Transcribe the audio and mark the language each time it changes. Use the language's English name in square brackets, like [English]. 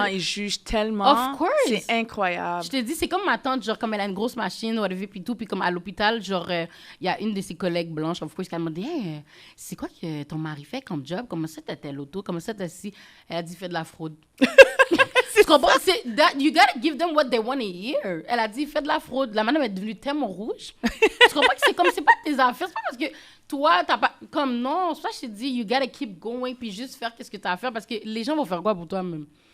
[French] gens, ils jugent tellement. [English] Of course. [French] C'est incroyable. Je te dis, c'est comme ma tante, genre, comme elle a une grosse machine, whatever, puis tout, puis comme à l'hôpital, genre, il y a une de ses collègues blanches, [English] of course, [French] qui m'a dit, hey, c'est quoi que ton mari fait comme job? Comment ça, t'as tel auto? Comment ça, t'as ci? Elle a dit, fais de la fraude. Tu comprends? C'est [English] that, you gotta give them what they want to hear. [French] Elle a dit, fais de la fraude. La madame est devenue tellement rouge. Tu comprends que c'est comme, c'est pas tes affaires. C'est pas parce que toi, t'as pas, comme non, c'est pas que je te dis, [English] you gotta keep going, [French] puis juste faire qu'est-ce que t'as à faire, parce que les gens vont faire quoi pour toi même?